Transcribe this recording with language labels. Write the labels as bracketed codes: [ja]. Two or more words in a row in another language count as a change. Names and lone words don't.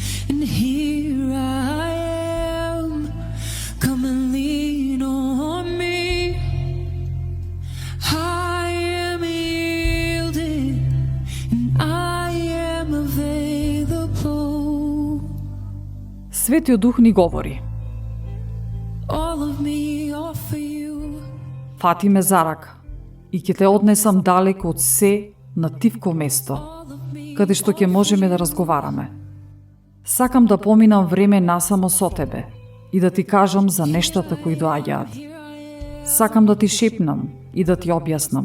[en] And here I am, come and lean on me. I am yielded, and I am available. [mk] Светиот Дух ни говори: [en] All of me all for you. [mk] фати ме за рака и ќе те однесам далеко од се на тивко место, каде што ќе можеме да разговараме. Сакам да поминам време насамо со тебе и да ти кажам за нештата кои доаѓаат. Сакам да ти шепнам и да ти објаснам.